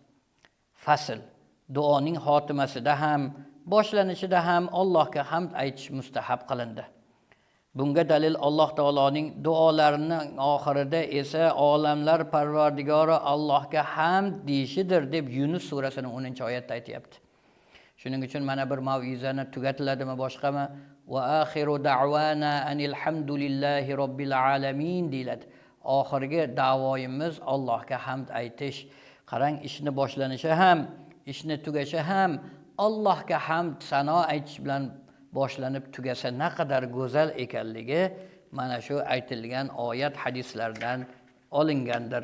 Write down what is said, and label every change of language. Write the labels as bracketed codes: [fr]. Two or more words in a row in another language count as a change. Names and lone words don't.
[uz] Fasl: duoning xotimasida ham, boshlanishida ham Allohga hamd aytish mustahab qilindi. Bunga dalil Alloh taoloning duolarining oxirida esa olamlar Parvardigori Allohga hamd deyishidir deb Yunus surasining 10-oyatda aytayapti. Shuning uchun mana bir mav'izani tugatiladimi, boshqami? [ar] وآخر دعوانا أن الحمد لله رب العالمين deyiladi. [uz] Oxirgi da'voyimiz Allohga hamd aytish. Qarang, ishni boshlanishi ham, ishni tugashi ham Allohga hamd sano aytish bilan boshlanib tugasa naqadar go'zal ekanligi mana shu aytilgan oyat hadislardan olingandir.